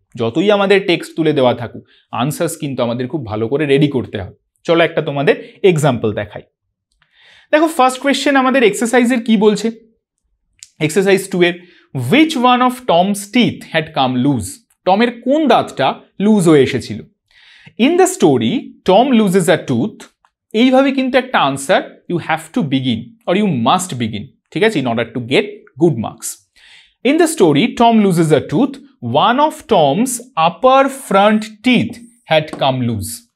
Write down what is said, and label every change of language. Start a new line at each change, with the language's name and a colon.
Bangla: যতই আমাদের টেক্সট তুলে দেওয়া থাকুক, আনসার্স কিন্তু আমাদের খুব ভালো করে রেডি করতে হবে। চলো একটা তোমাদের এক্সাম্পল দেখাই। দেখো ফার্স্ট কোয়েশ্চেন আমাদের এক্সারসাইজের কি বলছে,
English: Exercise 2 এর which one of Tom's teeth had come loose?
Bangla: টমের কোন দাঁতটা লুজ হয়ে এসেছিল?
English: in the story Tom loses a tooth,
Bangla: এইভাবে কিন্তু একটা
English: answer you have to begin or you must begin,
Bangla: ঠিক আছে,
English: In order to get good marks. In the story Tom loses a tooth, one of Tom's upper front teeth had come loose.